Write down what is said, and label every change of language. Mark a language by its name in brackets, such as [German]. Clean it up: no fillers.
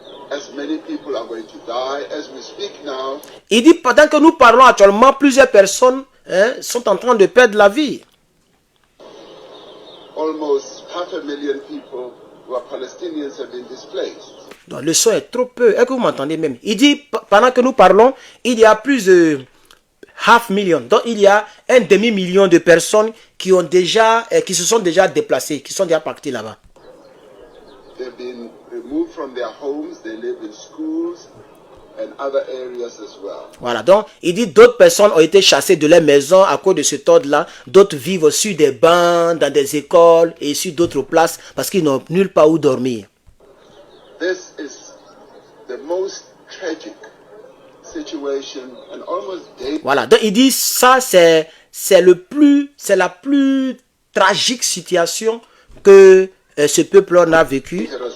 [English] As many people are going to die as we speak now. [French] Il dit, pendant que nous parlons actuellement, plusieurs personnes sont en train de perdre la vie. [English] Almost 500,000 people who are Palestinians have been displaced. [French] Donc, le son est trop peu. Est-ce que vous m'entendez même? Il dit, pendant que nous parlons, il y a plus de 500,000. Donc, il y a un demi-million de personnes qui se sont déjà déplacées, qui sont déjà parties là-bas. [English] They've been removed from their homes, they live in schools and other areas as well. [French] Voilà, donc il dit d'autres personnes ont été chassées de leur maison à cause de cet ordre-là. D'autres vivent sur des bancs, dans des écoles et sur d'autres places parce qu'ils n'ont nulle part où dormir. [English] This is the most tragic situation and almost daily. [French] Voilà, donc il dit ça c'est la plus tragique situation que ce peuple a vécu.